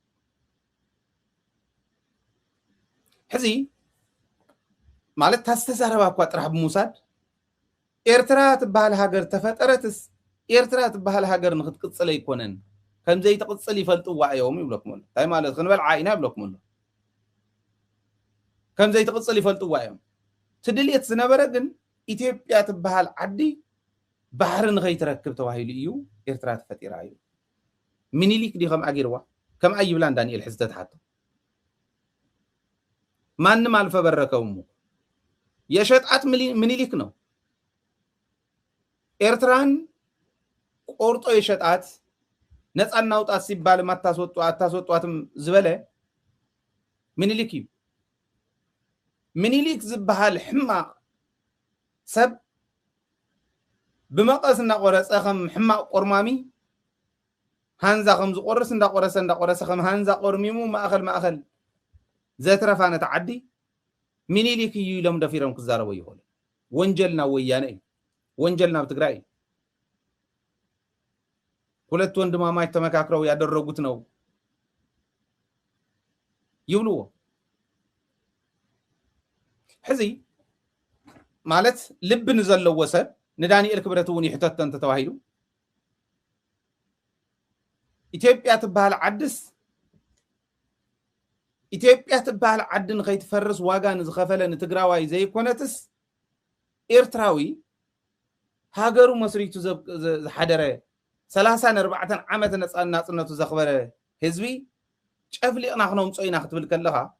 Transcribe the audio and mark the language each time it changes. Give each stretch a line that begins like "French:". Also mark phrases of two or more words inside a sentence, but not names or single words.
Tigrinya: ሕዚ ማለት ታስተዛረባ እኳ ጥራሕ ብምውሳድ ኤርትራ ትበሃል ሃገር ተፈጠረትስ ኤርትራ ትበሃል ሃገር ንክትቅፅል ኣይኮነን ከምዘይ ተቅፅል ይፈልጥዋ እዮም ይብለኩም ኣሎ እንታይ ማለት ክንበል ዓይና ይብለኩም ኣሎ ከምዘይ ተቅፅል ይፈልጥዋ እዮም ትድልየት ዝነበረ ግን ኢትዮጵያ ትበሃል ዓዲ ባህሪ ንኸይትረክብ ተባሂሉ እዩ ኤርትራ ተፈጢራ እዩ ምኒልክ ዲ ከምኣ ገይርዋ ከምኣ ይብላን ዳንኤል ሕዚ ተተሓቶ
Amharic: ማንም አልፈበረከውም የሸጣት ምኒልክ ነው ኤርትራን ቆርጦ የሸጣት ነፃ እናውጣት ሲባል አታስወጧትም
Tigrinya: ዝበለ ምኒልክ እዩ ምኒልክ ዝበሃል ሕማቅ ሰብ ብመቀስ እናቆረፀ ከም ሕማቅ ቆርማሚ ሃንዛ ከም ዝቆርስ እንዳቆረሰ ከም ሃንዛ ቆርሚሙ ማእኸል ዘትረፋነት ዓዲ ምኒልክ እዩ ኢሎም ደፊሮም ክዛረቡ ይኽእሉ ወንጀልና ወያነ እዩ ወንጀልና በትግራይ
Amharic: ሁለት ወንድማማች ተመካክረው ያደረጉት ነው
Tigrinya: ይብሉዎ ሕዚ ማለት ልብን ዘለዎ ሰብ ንዳንኤል ክብረት እውን ይሕተተን ተተባሂሉ ኢትዮጵያ ትበሃል ዓድስ ኢትዮጵያ ትበሃል ዓድን ከይትፈርስ ዋጋ ንዝኸፈለ ንትግራዋይ ዘይኮነትስ ኤርትራዊ ሃገሩ መስሪቱ ዝሓደረ 34 ዓመት ናጽነቱ ዘኽበረ ህዝቢ ጨፍሊቕና ክነምጾ ኢና ክትብል ከለኻ